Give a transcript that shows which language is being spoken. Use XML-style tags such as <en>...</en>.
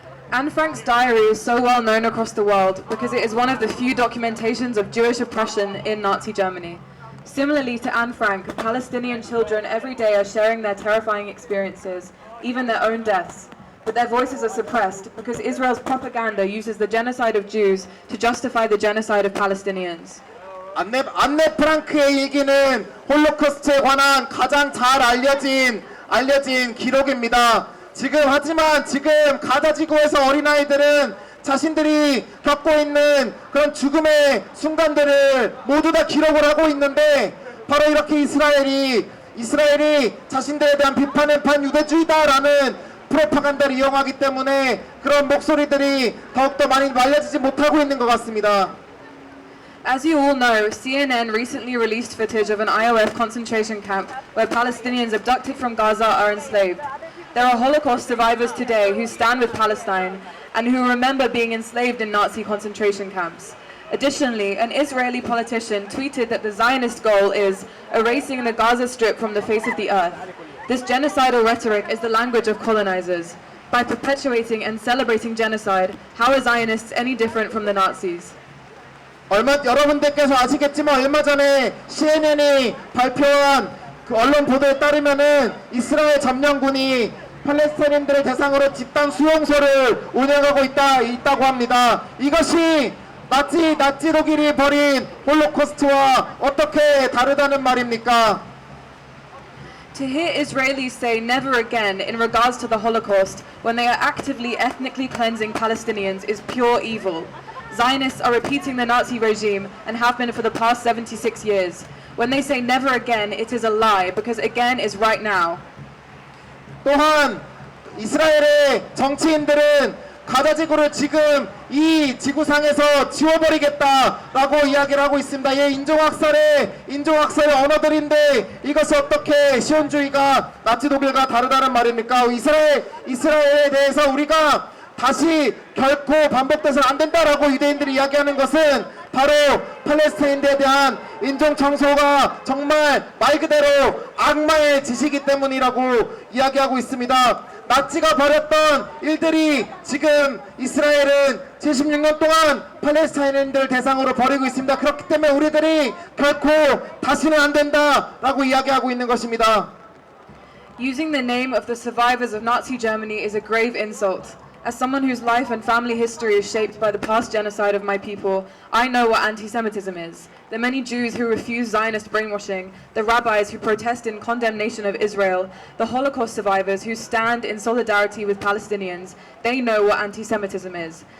<en>Anne Frank's diary is so well known across the world because it is one of the few documentations of Jewish oppression in Nazi Germany. Similarly to Anne Frank, Palestinian children every day are sharing their terrifying experiences, even their own deaths. But their voices are suppressed because Israel's propaganda uses the genocide of Jews to justify the genocide of Palestinians.</en> <ko>안네 프랑크의 얘기는 홀로코스트에 관한 가장 잘 알려진 기록입니다. 하지만 지금 가자 지구에서 어린아이들은 자신들이 겪고 있는 그런 죽음의 순간들을 모두 다 기록을 하고 있는데 바로 이렇게 이스라엘이 자신들에 대한 비판은 반유대주의다라는 프로파간다를 이용하기 때문에 그런 목소리들이 더욱더 많이 알려지지 못하고 있는 것 같습니다.</ko> <en>As you all know, CNN recently released footage of an IOF concentration camp where Palestinians abducted from Gaza are enslaved. There are Holocaust survivors today who stand with Palestine and who remember being enslaved in Nazi concentration camps. Additionally, an Israeli politician tweeted that the Zionist goal is erasing the Gaza Strip from the face of the earth. This genocidal rhetoric is the language of colonizers. By perpetuating and celebrating genocide, how are Zionists any different from the Nazis?</en> <ko>여러분들께서 아시겠지만 얼마 전에 CNN이 발표한 그 언론 보도에 따르면은 이스라엘 점령군이 팔레스타인들을 대상으로 집단 수용소를 운영하고 있다고 합니다. 이것이 나치 독일이 벌인 홀로코스트와 어떻게 다르다는 말입니까?</ko> <en>To hear Israelis say never again in regards to the Holocaust when they are actively ethnically cleansing Palestinians is pure evil. Zionists are repeating the Nazi regime and have been for the past 76 years. When they say never again, it is a lie because again is right now.</en> <ko>또한 이스라엘의 정치인들은 가자 지구를 지금 이 지구상에서 지워버리겠다라고 이야기를 하고 있습니다. 인종학살의 언어들인데 이것이 어떻게 시온주의가 나치 독일과 다르다는 말입니까? 이스라엘에 대해서 우리가 다시 결코 반복돼서는 안 된다라고 유대인들이 이야기하는 것은 바로 팔레스타인들에 대한 인종 청소가 정말 말 그대로 악마의 짓이기 때문이라고 이야기하고 있습니다. 나치가 벌였던 일들이 지금 이스라엘은 76년 동안 팔레스타인인들 대상으로 벌이고 있습니다. 그렇기 때문에 우리들이 결코 다시는 안 된다라고 이야기하고 있는 것입니다.</ko> <en>Using the name of the survivors of Nazi Germany is a grave insult. As someone whose life and family history is shaped by the past genocide of my people, I know what anti-Semitism is. The many Jews who refuse Zionist brainwashing, the rabbis who protest in condemnation of Israel, the Holocaust survivors who stand in solidarity with Palestinians, they know what anti-Semitism is.</en>